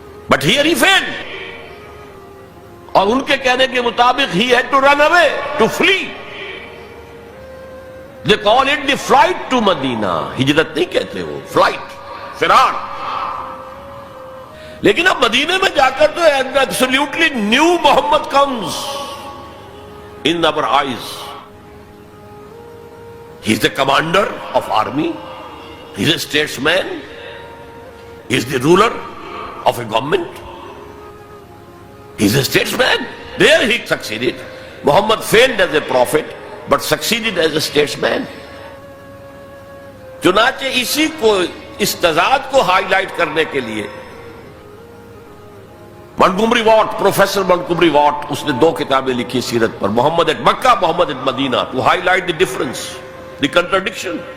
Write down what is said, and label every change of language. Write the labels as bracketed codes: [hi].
[en] but here he fled, [ur] اور ان کے کہنے کے مطابق [en] ہی had to run away, to flee. They call it the flight to Medina, [ur] ہجرت نہیں کہتے وہ، [en] Flight, فرار۔ [ur] لیکن اب مدینے میں جا کر تو [en] Absolutely new Muhammad comes in our eyes. He is the commander of army, he is a statesman, he is the ruler of a government, he is a statesman. There he succeeded. Muhammad failed as a prophet but succeeded as a statesman. [ur] چنانچہ اسی کو، اس تضاد کو high light کرنے کے لیے Montgomery what, professor Montgomery what, اس نے 2 کتابیں لکھی سیرت پر، محمد at Mecca, Muhammad at Medina, [en] To highlight the difference, the contradiction.